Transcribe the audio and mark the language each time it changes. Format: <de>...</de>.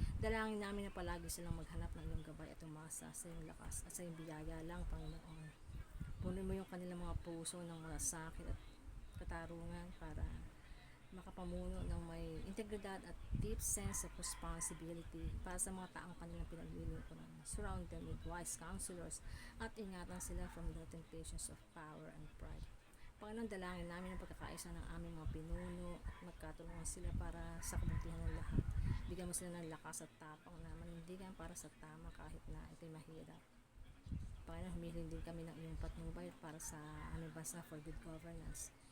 <tl>Dalangin namin na palagi silang maghanap ng iyong gabay at umasa sa iyong lakas at sa iyong biyaya lang, Panginoon. Punin mo yung kanilang mga puso ng malasakit at katarungan para makapamuno ng may integridad at</tl> <en>deep sense of responsibility</en> <tl>para sa mga taong kanilang pinaglilingkuran.</tl> <en>Surround them with wise counselors</en> <tl>at ingatan sila</tl> <en>from the temptations of power and pride.</en> <tl>Panginoon, dalangin namin ang pagkakaisa ng aming mga pinuno at magkatulungan sila para sa kabutihan ng lahat. Bigyan mo sila ng lakas at tapang na manindigan para sa tama kahit na ito'y mahirap. Panginoon, humiling din kami ng iyong patnubay para sa aming bansa</tl> <en>for good governance.</en>